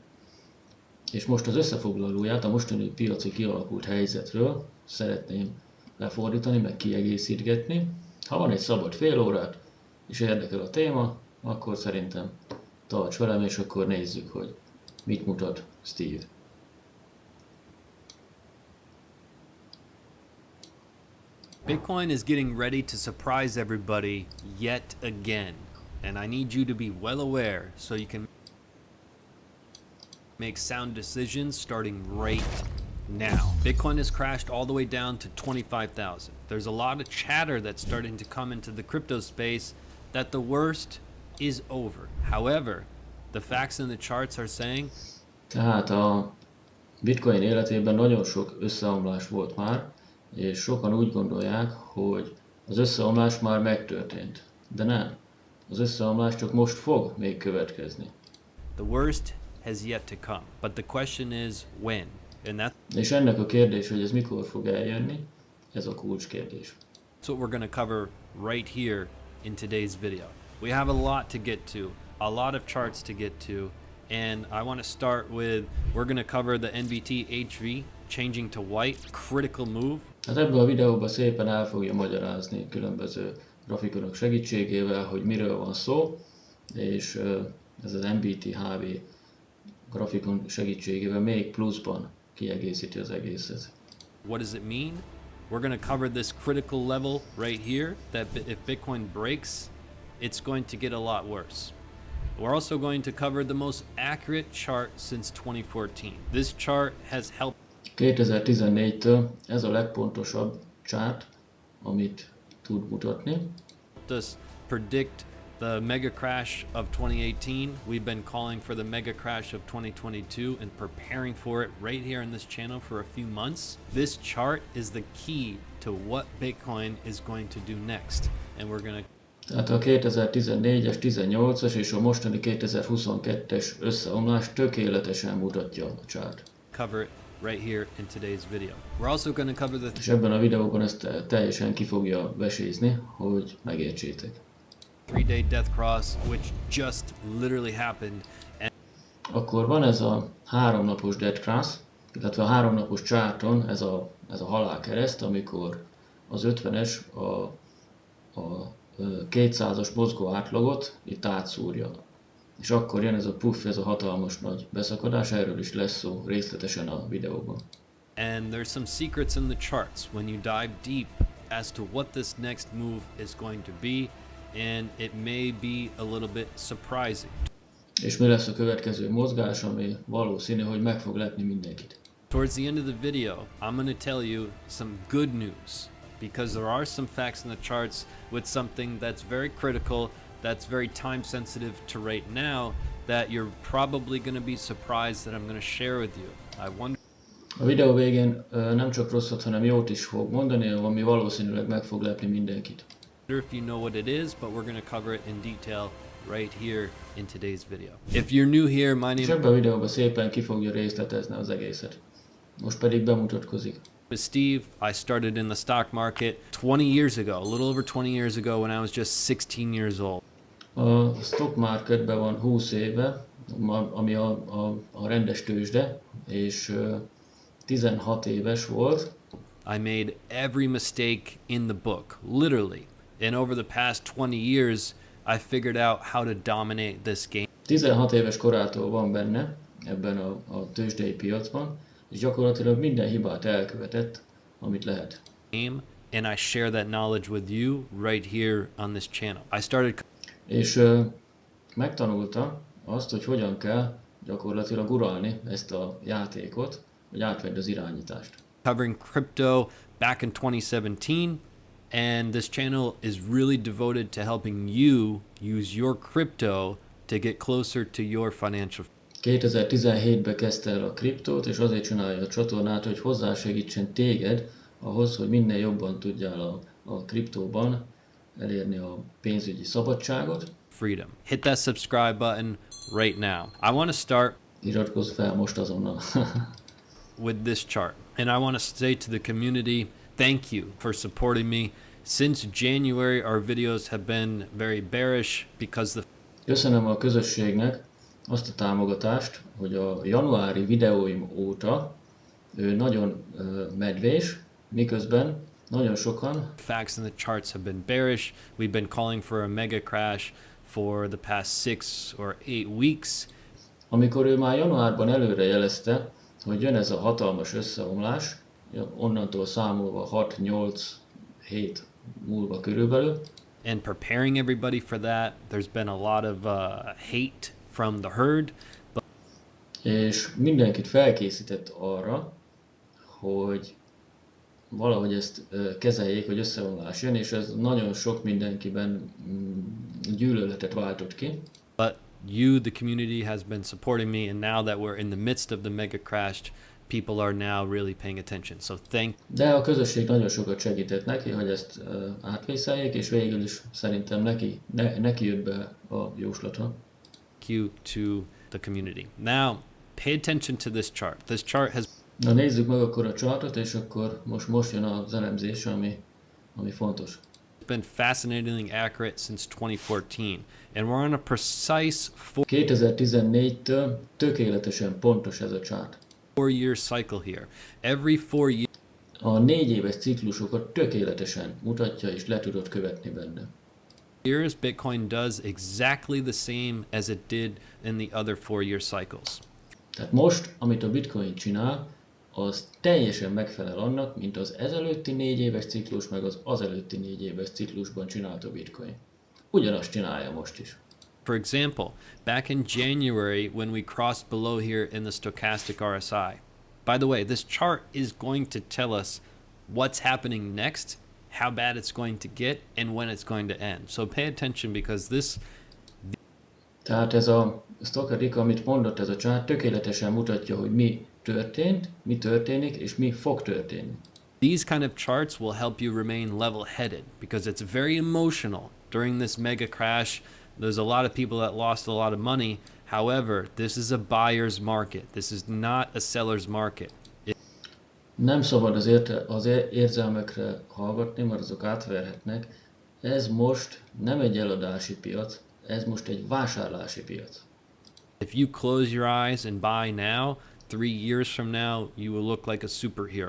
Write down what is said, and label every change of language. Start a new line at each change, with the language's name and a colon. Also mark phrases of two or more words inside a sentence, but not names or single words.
Hungarian: És most az összefoglalóját a mostani piaci kialakult helyzetről szeretném lefordítani, meg kiegészítgetni. Ha van egy szabad fél órát, és érdekel a téma, akkor szerintem tarts velem, és akkor nézzük, hogy mit mutat Steve.
English: Bitcoin is getting ready to surprise everybody yet again. And I need you to be well aware so you can make sound decisions starting right now. Bitcoin has crashed all the way down to 25,000. There's a lot of chatter that's starting to come into the crypto space that the worst is over. However, the facts in the charts are saying...
Hungarian: Tehát a bitcoin életében nagyon sok összeomlás volt már, és sokan úgy gondolják, hogy az összeomlás már megtörtént. De nem. Az összeomlás csak most fog még következni.
English: The worst has yet to come, but the question is when.
Hungarian: És ennek a kérdés, hogy ez mikor fog eljönni, ez a kulcskérdés.
English: That's what we're going to cover right here in today's video. We have a lot to get to, a lot of charts to get to, and I want to start with, we're going to cover the NVT HV changing to white, critical move.
Hungarian: Hát ebben a videóban szépen el fogja magyarázni különböző grafikonok segítségével, hogy miről van szó, és ez az NVT HV grafikon segítségével még pluszban kiegészíti az egészet.
English: What does it mean? We're going to cover this critical level right here, that if Bitcoin breaks, it's going to get a lot worse. We're also going to cover the most accurate chart since 2014. This chart has helped
Hungarian: 2014-től ez a legpontosabb chart, amit tud mutatni.
English: us predict the mega crash of 2018. We've been calling for the mega crash of 2022 and preparing for it right here on this channel for a few months. This chart is the key to what Bitcoin is going to do next. And we're going to...
Hungarian: Tehát a 2014-es, 18-as és a mostani 2022-es összeomlás tökéletesen mutatja a chart.
English: Cover it right here in today's video. We're also going to cover the...
Hungarian: És ebben a videóban ezt teljesen ki fogja vesézni, hogy megértsétek.
English: 3-day death cross, which just literally happened. And
Hungarian: Akkor van ez a 3 napos
English: death cross,
Hungarian: illetve a 3 napos charton ez a halálkereszt, amikor az 50-es a 200-as mozgó átlagot itt átszúrja. És akkor jön ez a puff, ez a hatalmas nagy beszakadás, erről is lesz szó részletesen a videóban.
English: And there's some secrets in the charts when you dive deep as to what this next move is going to be, and it may be a little bit surprising.
Hungarian: És mi lesz a következő mozgás, ami valószínű, hogy meg fog lepni mindenkit.
English: Towards the end of the video, I'm going to tell you some good news, because there are some facts in the charts with something that's very critical, that's very time sensitive to right now, that you're probably going to be surprised that I'm going to share with you. I wonder...
Hungarian: A videó végén nem csak rosszat, hanem jót is fog mondani, ami valószínűleg meg fog lepni mindenkit.
English: if you know what it is, but we're going to cover it in detail right here in today's video. If you're new here, my name...
Hungarian: És ebben a videóban szépen ki fogja részletezni az egészet. Most pedig bemutatkozik.
English: is Steve. I started in the stock market 20 years ago, a little over 20 years ago when I was just 16 years old.
Hungarian: A
English: stock marketben
Hungarian: van 20 éve, ami a rendes tőzsde, és 16 éves volt.
English: I made every mistake in the book, literally. And over the past 20 years, I figured out how to dominate this game.
Hungarian: 16 éves korától van benne ebben a tőzsdei piacban, és gyakorlatilag minden hibát elkövetett, amit lehet.
English: And I share that knowledge with you right here on this channel. I started...
Hungarian: És megtanulta azt, hogy hogyan kell gyakorlatilag uralni ezt a játékot, hogy átvedd az irányítást.
English: Covering crypto back in 2017, and this channel is really devoted to helping you use your crypto to get closer to your financial.
Hungarian: 2017-ben kezdte el a kriptót, és azért csinálja a csatornát, hogy hozzásegítsen téged ahhoz, hogy minél jobban tudjál a kriptóban elérni a pénzügyi szabadságot.
English: Freedom. Hit that subscribe button right now. I want to start.
Hungarian: Iratkozz fel most azonnal.
English: With this chart, and I want to say to the community, thank you for supporting me. Since January, our videos have been very bearish because
Hungarian: Köszönöm a közösségnek azt a támogatást, hogy a januári videóim óta nagyon medvés, miközben nagyon sokan
English: facts in the charts have been bearish. We've been calling for a mega crash for the past 6 or 8 weeks.
Hungarian: Amikor ő már januárban előre jelezte, hogy jön ez a hatalmas összeomlás, onnantól számolva 6-8-7 múlva körülbelül.
English: And preparing everybody for that, there's been a lot of hate from the herd.
Hungarian: És mindenkit felkészített arra, hogy valahogy ezt kezeljék, hogy összeomlás jön, és ez nagyon sok mindenkiben gyűlöletet váltott ki.
English: But you, the community, has been supporting me, and now that we're in the midst of the mega crash, people are now really paying attention. So
Hungarian: De a közösség nagyon sokat segített neki, hogy ezt átvészeljék, és végül is szerintem neki jött be a jóslata.
English: Thank you to the community. Now, pay attention to this chart. This chart has.
Hungarian: Na nézzük meg akkor a chartot, és akkor most jön az elemzés, ami fontos.
English: Been fascinatingly accurate since 2014, and we're on a precise
Hungarian: 2014-től tökéletesen pontos ez a chart.
English: 4-year cycle here. Every 4 years.
Hungarian: A 4 éves ciklusokat tökéletesen mutatja, és le tudod követni benne.
English: Bitcoin does exactly the same as it did in the other 4-year cycles.
Hungarian: Tehát most, amit a Bitcoin csinál, az teljesen megfelel annak, mint az ezelőtti 4 éves ciklus, meg az azelőtti 4 éves ciklusban csinált a Bitcoin. Ugyanazt csinálja most is.
English: For example, back in January when we crossed below here in the stochastic RSI. By the way, this chart is going to tell us what's happening next, how bad it's going to get, and when it's going to end. So pay attention because this. Tehát ez a stochastic, amit mondott ez a chart, tökéletesen mutatja, hogy mi történt, mi történik, és mi fog történni. These kind of charts will help you remain level-headed because it's very emotional. During this mega crash, there's a lot of people that lost a lot of money. However, this is a buyer's market. This is not a seller's market.
Hungarian: Nem szabad az érzelmekre hallgatni, mert azok átverhetnek. Ez most nem egy eladási piac, ez most egy vásárlási piac.
English: If you close your eyes and buy now, 3 years from now, you will look like a superhero.